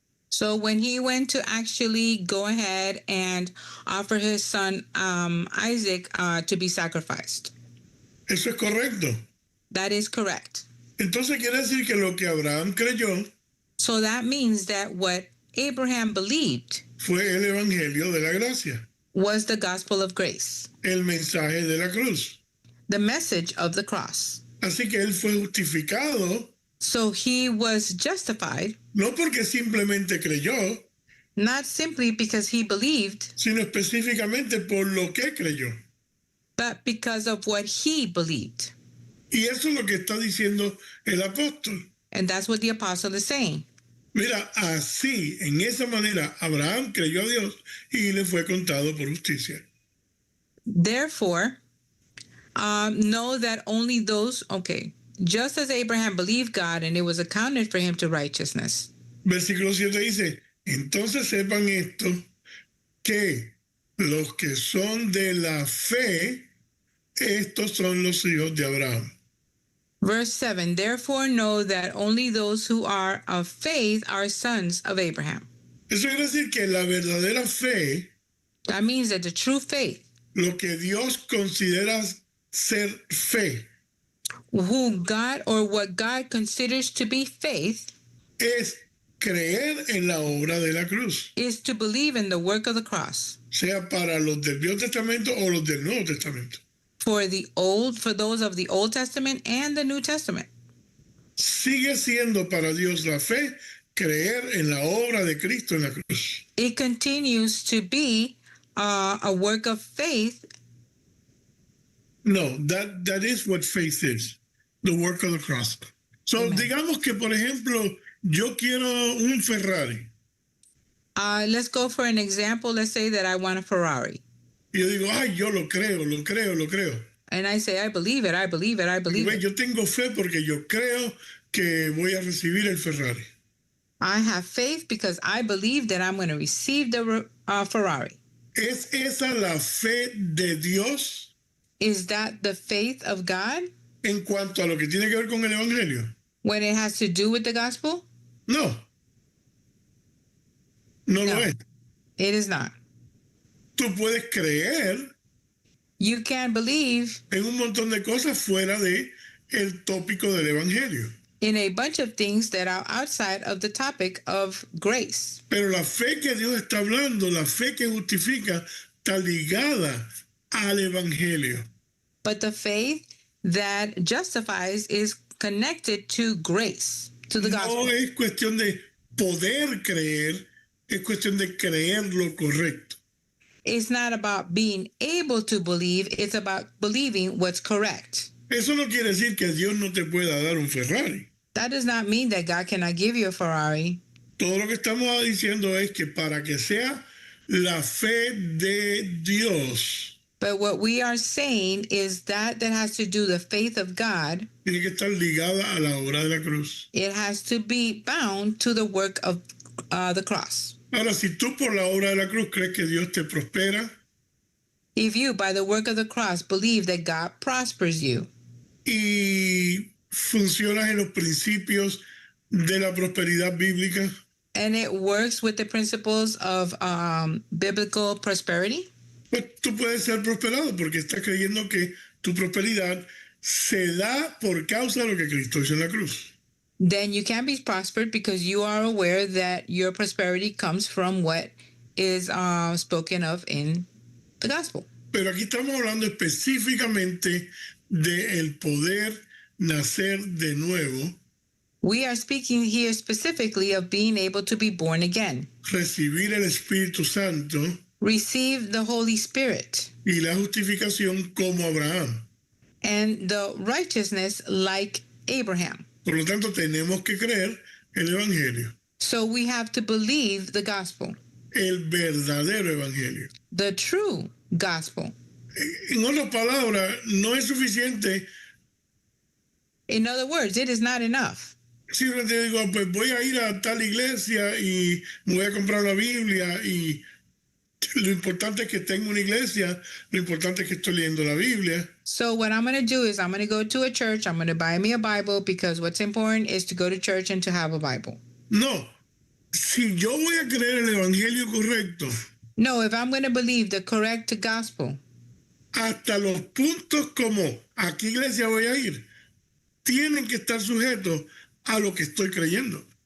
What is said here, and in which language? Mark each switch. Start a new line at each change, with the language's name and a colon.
English: So when he went to actually go ahead and offer his son Isaac to be sacrificed.
Spanish: Eso es correcto.
English: That is correct.
Spanish: Entonces quiere decir que lo que Abraham creyó
English: So that means that what Abraham believed
Spanish: fue el evangelio de la gracia,
English: was the gospel of grace,
Spanish: el mensaje de la cruz.
English: the message of the cross.
Spanish: Así que él fue justificado
English: So he was justified,
Spanish: no porque simplemente creyó,
English: not simply because he believed,
Spanish: sino específicamente por lo que creyó.
English: but because of what he believed.
Spanish: Y eso es lo que está diciendo el apóstol.
English: And that's what the apostle is saying.
Spanish: Mira, así, en esa manera, Abraham creyó a Dios y le fue contado por justicia.
English: Therefore, know that only those, just as Abraham believed God and it was accounted for him to righteousness.
Spanish: Versículo 7 dice, entonces sepan esto, que los que son de la fe, estos son los hijos de Abraham.
English: Verse 7, therefore know that only those who are of faith are sons of Abraham.
Spanish: Eso quiere decir que la verdadera fe,
English: That means that the true faith,
Spanish: lo que Dios considera ser fe,
English: who God or what God considers to be faith,
Spanish: es creer en la obra de la cruz,
English: is to believe in the work of the cross.
Spanish: sea para los del Viejo Testamento o los del Nuevo Testamento.
English: For those of the Old Testament and the New Testament.
Spanish: Sigue siendo para Dios la fe creer en la obra de Cristo en la cruz.
English: It continues to be a work of faith. No, that is what faith is, the work of the cross. So, Amen.
Spanish: digamos que, por ejemplo, yo quiero un Ferrari.
English: Let's go for an example. Let's say that I want a Ferrari.
Spanish: Y yo digo, ay, yo lo creo.
English: And I say, I believe it.
Spanish: Y ve, yo tengo fe porque yo creo que voy a recibir el Ferrari.
English: I have faith because I believe that I'm going to receive the Ferrari.
Spanish: ¿Es esa la fe de Dios
English: Is that the faith of God
Spanish: en cuanto a lo que tiene que ver con el Evangelio?
English: when it has to do with the gospel?
Spanish: No.
English: No
Spanish: No. lo es.
English: It is not.
Spanish: Tú puedes creer
English: You can believe
Spanish: en un montón de cosas fuera de el tópico del Evangelio.
English: in a bunch of things that are outside of the topic of grace.
Spanish: Pero la fe que Dios está hablando, la fe que justifica, está ligada al Evangelio.
English: But the faith that justifies is connected to grace, to the
Spanish: No
English: gospel.
Spanish: es cuestión de poder creer, es cuestión de creer lo correcto.
English: It's not about being able to believe, it's about believing what's correct.
Spanish: Eso no quiere decir que Dios no te pueda dar un Ferrari.
English: That does not mean that God cannot give you a Ferrari.
Spanish: Todo lo que estamos diciendo es que para que sea la fe de Dios,
English: But what we are saying is that has to do the faith of God.
Spanish: tiene que estar ligada a la obra de la cruz.
English: It has to be bound to the work of the cross.
Spanish: Ahora, si tú por la obra de la cruz crees que Dios te prospera
English: If you, by the work of the cross, believe that God prospers you
Spanish: y funcionas en los principios de la prosperidad bíblica,
English: and it works with the principles of biblical prosperity,
Spanish: pues tú puedes ser prosperado porque estás creyendo que tu prosperidad se da por causa de lo que Cristo hizo en la cruz.
English: then you can be prospered because you are aware that your prosperity comes from what is spoken of in the gospel.
Spanish: Pero aquí estamos hablando específicamente del poder nacer de nuevo,
English: We are speaking here specifically of being able to be born again,
Spanish: recibir el Espíritu Santo
English: receive the Holy Spirit,
Spanish: y la justificación como Abraham.
English: and the righteousness like Abraham.
Spanish: Por lo tanto, tenemos que creer el Evangelio,
English: So we have to believe the gospel,
Spanish: el verdadero Evangelio.
English: the true gospel.
Spanish: En otras palabras, no es suficiente
English: In other words, it is not enough.
Spanish: simplemente digo, pues voy a ir a tal iglesia y me voy a comprar la Biblia y lo importante es que tengo una iglesia, lo importante es que estoy leyendo la Biblia.
English: So what I'm going to do is I'm going to go to a church, I'm going to buy me a Bible because what's important is to go to church and to have a Bible.
Spanish: No, si yo voy a creer el Evangelio correcto,
English: No, if I'm going to believe the correct gospel,
Spanish: hasta los puntos como a qué iglesia voy a ir, tienen que estar sujetos a lo que estoy creyendo.